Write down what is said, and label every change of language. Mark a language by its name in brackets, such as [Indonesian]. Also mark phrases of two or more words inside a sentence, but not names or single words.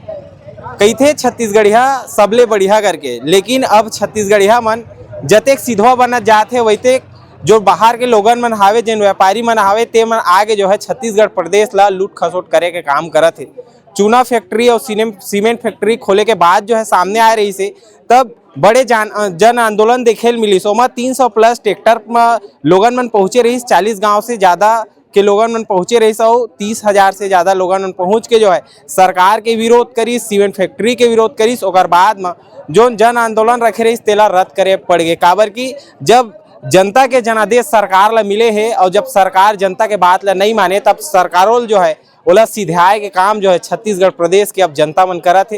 [Chhattisgarhi] कई थे छत्तीसगढ़िया सबले बढ़िया करके, लेकिन अब छत्तीसगढ़िया मन जतेक सिधवा बनत जाते वैते जो बाहर के लोगन मन हावे, जिन व्यापारी मन हावे, ते मन आगे जो है छत्तीसगढ़ प्रदेश ला लूट खसोट करे के काम करत है। चूना फैक्ट्री और सीमेंट फैक्ट्री खोले के बाद जो है सामने आ रही से तब बड़े जन आंदोलन देखे मिली। सोमा 300 प्लस ट्रैक्टर में लोगन मन पहुंचे रही, 40 गांव से ज्यादा के लोगन मन पहुंचे रही, 30,000 से ज्यादा लोगन मन पहुंच के जो है सरकार के विरोध करी, सीमेंट फैक्ट्री के विरोध करी। ओकर बाद में जो जन आंदोलन रखे रही तेला रद्द करे पड़ गए। काबर की जब जनता के जनादेश सरकार ला मिले है और जब सरकार जनता के बात ला नहीं माने तब सरकारों जो है ओला सिधाए के काम जो है छत्तीसगढ़ प्रदेश के अब जनता मन करा थे।